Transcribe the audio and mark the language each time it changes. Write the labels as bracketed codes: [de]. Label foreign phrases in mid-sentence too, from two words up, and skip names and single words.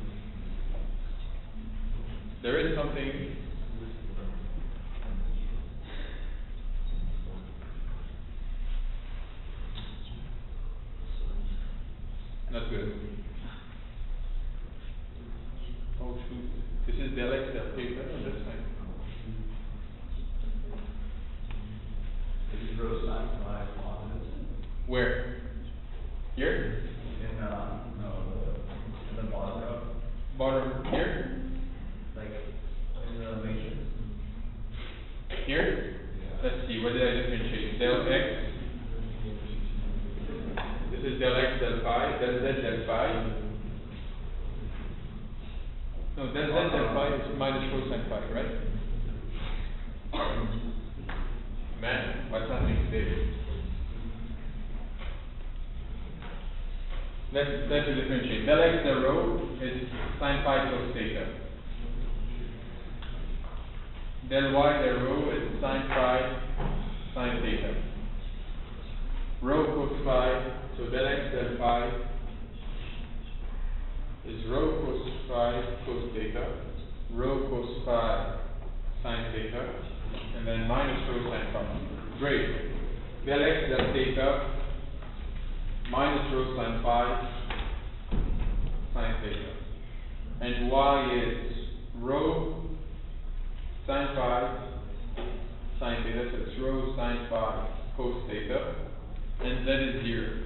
[en] There is something. Not good. Oh shoot. This is del x del theta. No, that's fine. This is rho sin phi positive. Where? Here? In the bottom row. Bottom here? Like in the matrix. Here? Yeah. Let's see, what did I differentiate? Del x. This is del x del phi, del z del phi. No, del z del phi is minus rho sin phi, right? Man, what's happening today? Let's differentiate. Del x del rho is sin phi cos theta. Del y del rho is sin phi sin theta. Rho cos phi, so del x del phi is rho cos phi cos theta, rho cos phi sin theta, and then minus rho sin phi. Great. Del x del theta minus rho sine phi sine theta. And y is rho sine phi sine theta, so it's rho sine phi cos theta, and z is 0.